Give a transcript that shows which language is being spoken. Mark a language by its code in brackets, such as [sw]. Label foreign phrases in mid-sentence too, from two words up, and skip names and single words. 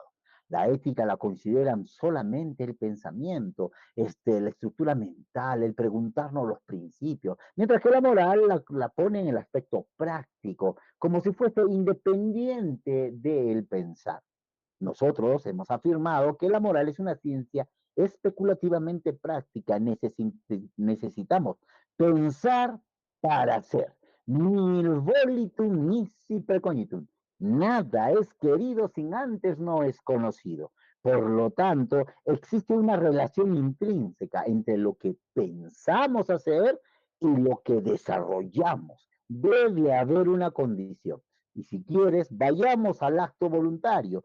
[es] La ética la consideran solamente el pensamiento, la estructura mental, el preguntarnos los principios, mientras que la moral la pone en el aspecto práctico, como si fuese independiente del pensar. Nosotros hemos afirmado que la moral es una ciencia especulativamente práctica. Necesitamos pensar para hacer. [la] Nil volitum nisi precognitum. [es] Nada es querido sin antes no es conocido. Por lo tanto, existe una relación intrínseca entre lo que pensamos hacer y lo que desarrollamos. Debe haber una condición. Y si quieres, vayamos al acto voluntario.